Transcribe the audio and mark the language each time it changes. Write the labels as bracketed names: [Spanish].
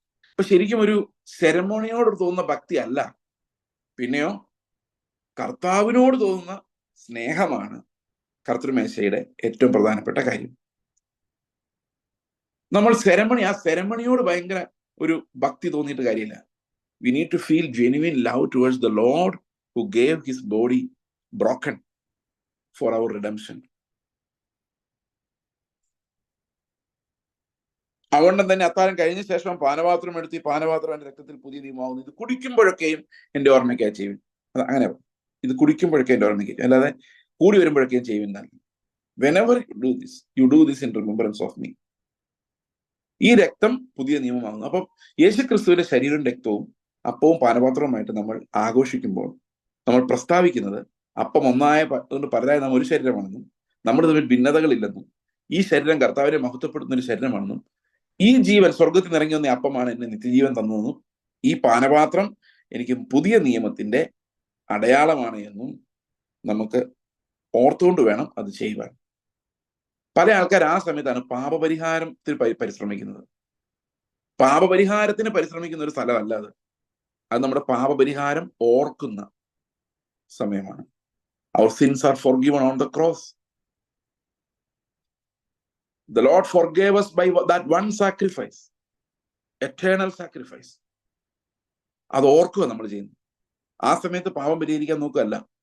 [Malayalam] അപ്പൊ ശരിക്കും ഒരു സെറമോണിയോട് തോന്നുന്ന ഭക്തി അല്ല, പിന്നെയോ കർത്താവിനോട് തോന്നുന്ന സ്നേഹമാണ് കർത്തൃമേശയുടെ ഏറ്റവും പ്രധാനപ്പെട്ട കാര്യം. നമ്മൾ ആ സെറമണിയോട് ഭയങ്കര ഒരു ഭക്തി തോന്നിയിട്ട് കാര്യമില്ല. [English] We need to feel genuine love towards the Lord who gave his body broken for our redemption. [Malayalam] അതുകൊണ്ട് തന്നെ അത്താഴം കഴിഞ്ഞ ശേഷം പാനപാത്രം എടുത്ത്, ഈ പാനപാത്രം എൻ്റെ രക്തത്തിൽ പുതിയ നിയമമാകുന്നു, ഇത് കുടിക്കുമ്പോഴൊക്കെയും എൻ്റെ ഓർമ്മയ്ക്കായി ചെയ്യുവിൻ. അങ്ങനെ ഇത് കുടിക്കുമ്പോഴൊക്കെ എൻ്റെ ഓർമ്മയ്ക്ക്, അല്ലാതെ കൂടി വരുമ്പോഴൊക്കെയും ചെയ്യുവിൻ. [English] Whenever you do this in remembrance of me. [Malayalam] ഈ രക്തം പുതിയ നിയമമാകുന്നു. അപ്പം യേശുക്രിസ്തുവിന്റെ ശരീരവും രക്തവും അപ്പവും പാനപാത്രവുമായിട്ട് നമ്മൾ ആഘോഷിക്കുമ്പോൾ നമ്മൾ പ്രസ്താവിക്കുന്നത് അപ്പം കൊണ്ട് പലരായി നാം ഒരു ശരീരമാണെന്നും നമ്മൾ തമ്മിൽ ഭിന്നതകളില്ലെന്നും ഈ ശരീരം കർത്താവിനെ മഹത്വപ്പെടുത്തുന്ന ഒരു ശരീരമാണെന്നും ഈ ജീവൻ സ്വർഗത്തിൽ നിറങ്ങി വന്ന അപ്പമാണ് എന്നെ നിത്യജീവൻ തന്നതെന്നും ഈ പാനപാത്രം എനിക്ക് പുതിയ നിയമത്തിന്റെ അടയാളമാണ് എന്നും നമുക്ക് ഓർത്തുകൊണ്ട് വേണം അത് ചെയ്യുവാൻ. പല ആൾക്കാർ ആ സമയത്താണ് പാപപരിഹാരത്തിന് പരിശ്രമിക്കുന്നത്. പാപപരിഹാരത്തിന് പരിശ്രമിക്കുന്ന ഒരു സ്ഥലമല്ല അത്. അത് നമ്മുടെ പാപപരിഹാരം ഓർക്കുന്ന സമയമാണ്. [English] Our sins are forgiven on the cross. The Lord forgave us by that one sacrifice, eternal sacrifice. [Malayalam] അത് ഓർക്കുക നമ്മൾ ചെയ്യുന്നു. ആ സമയത്ത് പാപം പരിഹരിക്കാൻ നോക്കുകയല്ല.